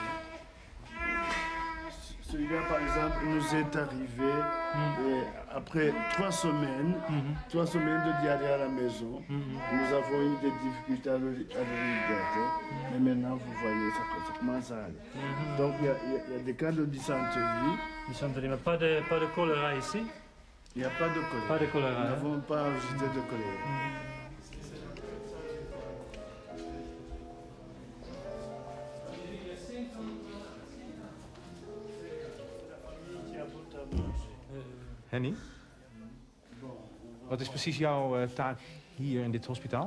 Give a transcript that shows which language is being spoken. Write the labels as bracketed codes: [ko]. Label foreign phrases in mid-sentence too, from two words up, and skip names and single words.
[fr] Celui-là, par exemple, nous est arrivé après 3 semaines, 3 semaines de diarrhée à la maison. Nous avons eu des difficultés à le réhydrater. Et maintenant, vous voyez, ça commence à aller. Donc, il y a des cas de dysenterie. Dysenterie, mais pas de choléra ici? Il n'y a pas de choléra. Pas de choléra. Nous n'avons pas enregistré de choléra. [nl] Henny, wat is precies jouw taak hier in dit hospitaal?